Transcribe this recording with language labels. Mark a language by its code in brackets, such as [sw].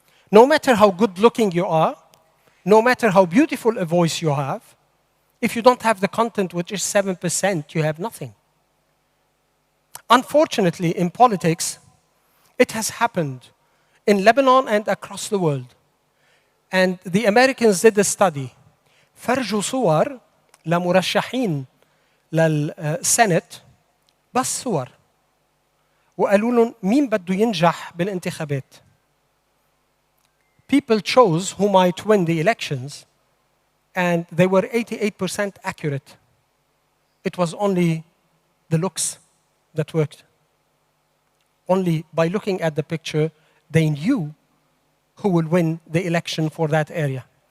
[en] No matter how good looking you are, no matter how beautiful a voice you have, if you don't have the content, which is 7%, you have nothing. Unfortunately, in politics, it has happened in Lebanon and across the world. And the Americans did a study. [ar] فرجوا صور لمرشحين للسنت بس صور. وقالوا لهم مين بده ينجح بالانتخابات. [en] People chose who might win the elections, and they were 88% accurate. It was only the looks that worked. Only by looking at the picture, they knew who will win the election for that area.